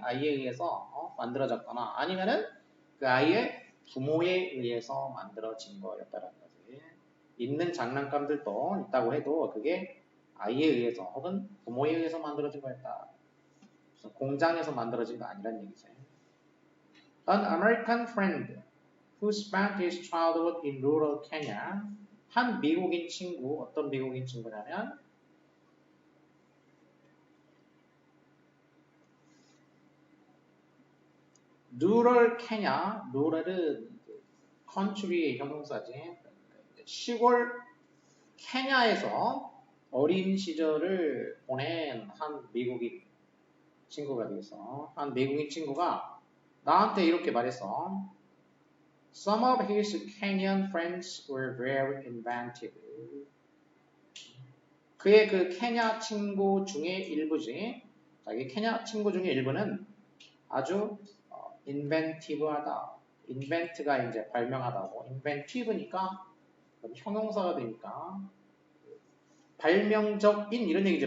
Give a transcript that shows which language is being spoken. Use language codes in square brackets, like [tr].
[ko] 아이에 의해서 만들어졌거나 아니면은 그 아이의 부모에 의해서 만들어진 거였다는 거지. 있는 장난감들도 있다고 해도 그게 아이에 의해서 혹은 부모에 의해서 만들어진 거였다. 공장에서 만들어진 거 아니란 얘기지. [en] An American friend who spent his childhood in rural Kenya. [ko] 한 미국인 친구, 어떤 미국인 친구냐면 [en] rural Kenya, [ko] rural은 country의 형용사지. 시골 케냐에서 어린 시절을 보낸 한 미국인 친구가 되겠어. 한 미국인 친구가 나한테 이렇게 말했어. [en] Some of his Kenyan friends were very inventive. [ko] 그의 그 케냐 친구 중에 일부지. 자기 케냐 친구 중에 일부는 아주 inventive하다. invent가 이제 발명하다고. inventive니까 형용사가 되니까 발명적인 이런 얘기지.